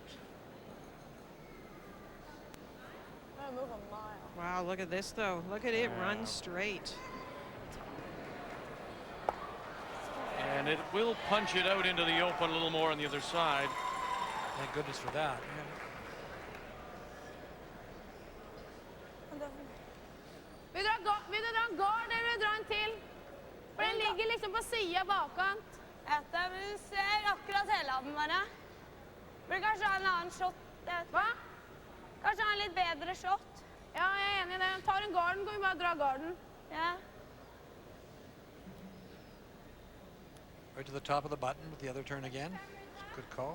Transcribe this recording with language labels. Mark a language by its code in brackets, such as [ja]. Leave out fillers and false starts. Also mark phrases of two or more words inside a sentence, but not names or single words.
[en] Move a mile. Wow, look at this though. Look at it run straight. And it will punch it out into the open a little more on the other side. Thank goodness for that. [sv] Vill du dra en gard eller vill du dra en till? [no] For den ligger liksom på siden bakkant. Du ser akkurat hele av den bare. Vil du kanskje ha en annen shot? Hva? Kanskje ha en litt bedre shot? Ja, jeg enig i det. Tar en garden, kan vi bare dra garden. Ja. [en] Right to the top of the button with the other turn again. Good call.